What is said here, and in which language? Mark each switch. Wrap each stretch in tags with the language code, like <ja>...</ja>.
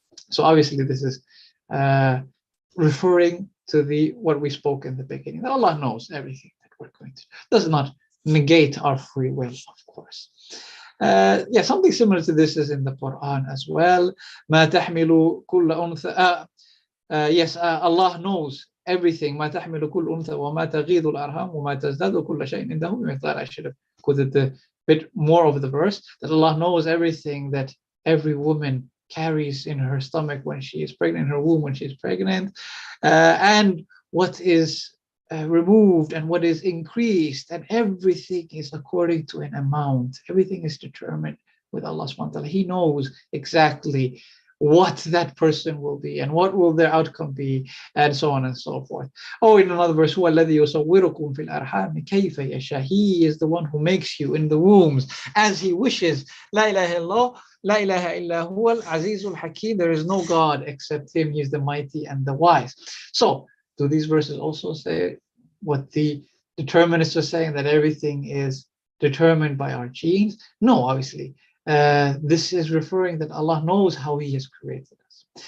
<en>So obviously this is referring to what we spoke in the beginning, that Allah knows everything that we're going to do. Does not negate our free will, of course. Something similar to this is in the Quran as well.</en> <ar>ما تحمل كل أنثى.</ar> <en>Yes, Allah knows everything.</en> <ar>ما تحمل كل أنثى وما تغيض الأرحام وما تزداد كل شيء عنده بمقدار.</ar> <en>I should have quoted a bit more of the verse, that Allah knows everything that every woman carries in her stomach when she is pregnant, in her womb when she is pregnant, and what is removed and what is increased, and everything is according to an amount. Everything is determined with Allah subhanahu wa ta'ala. He knows exactly what that person will be and what will their outcome be, and so on and so forth. Oh, in another verse,</en> <ar>هو الذي يصوركم في الأرحام كيف يشاء.</ar> <en>He is the one who makes you in the wombs as he wishes.</en> <ar>لا إله إلا الله لا إله إلا هو العزيز الحكيم.</ar> <en>There is no God except him. He is the mighty and the wise. So do these verses also say what the determinists are saying, that everything is determined by our genes? No, obviously. This is referring that Allah knows how he has created us.</en>